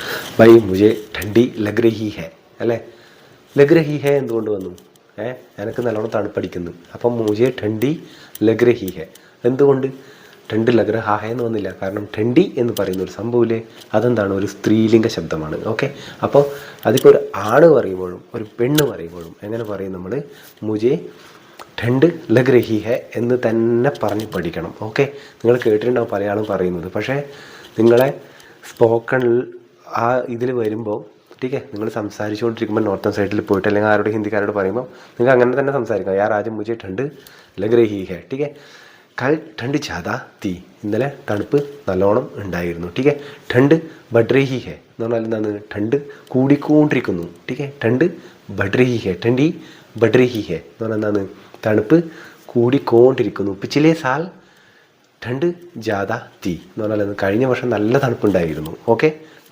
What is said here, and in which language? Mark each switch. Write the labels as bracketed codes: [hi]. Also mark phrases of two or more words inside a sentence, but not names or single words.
[hi] भाई मुझे ठंडी लग रही है അല്ലേ लग रही है [ml] എന്തുകൊണ്ട് വന്നു? എനിക്ക് നല്ലോണം തണുപ്പടിക്കുന്നു. അപ്പം [hi] मुझे ठंडी लग रही है [ml] എന്തുകൊണ്ട്? [hi] ठंड लग रहा है [ml] എന്ന് വന്നില്ല. കാരണം ഠണ്ഡി എന്ന് പറയുന്ന ഒരു സംഭവമില്ലേ, അതെന്താണ്? ഒരു സ്ത്രീലിംഗ ശബ്ദമാണ്. ഓക്കെ, അപ്പോൾ അതിപ്പോൾ ഒരു ആണ് പറയുമ്പോഴും ഒരു പെണ്ണ് പറയുമ്പോഴും എങ്ങനെ പറയും നമ്മൾ? [hi] मुझे ठंड लग रही है [ml] എന്ന് തന്നെ പറഞ്ഞ് പഠിക്കണം. ഓക്കെ, നിങ്ങൾ കേട്ടിട്ടുണ്ടാവും പല ആളും പറയുന്നത്. പക്ഷേ നിങ്ങളെ സ്പോക്കണിൽ ആ ഇതിൽ വരുമ്പോൾ [hi] ठीक है, [ml] നിങ്ങൾ സംസാരിച്ചുകൊണ്ടിരിക്കുമ്പോൾ നോർത്തേൺ സൈഡിൽ പോയിട്ട് അല്ലെങ്കിൽ ആരോട് ഹിന്ദിക്കാരോട് പറയുമ്പോൾ നിങ്ങൾക്ക് അങ്ങനെ തന്നെ സംസാരിക്കാം. [hi] യാർ ആദ്യം മുझे ठंड लग रही है. ठीक है, കൽ ठंड ज़्यादा थी. [ml] ഇന്നലെ തണുപ്പ് നല്ലോണം ഉണ്ടായിരുന്നു. [hi] ठीक है, ठंड बढ़ रही है [ml] എന്ന് പറഞ്ഞാൽ എന്താണ്? ठंड കൂടിക്കൊണ്ടിരിക്കുന്നു. [hi] ठीक है, ठंड बढ़ रही है. ठंडी बढ़ रही है [ml] എന്ന് പറഞ്ഞാൽ എന്താണ്? തണുപ്പ് കൂടിക്കൊണ്ടിരിക്കുന്നു. [hi] पिछले साल ठंड ज़्यादा थी [ml] എന്ന് പറഞ്ഞാൽ കഴിഞ്ഞ വർഷം നല്ല തണുപ്പുണ്ടായിരുന്നു. ഓക്കെ,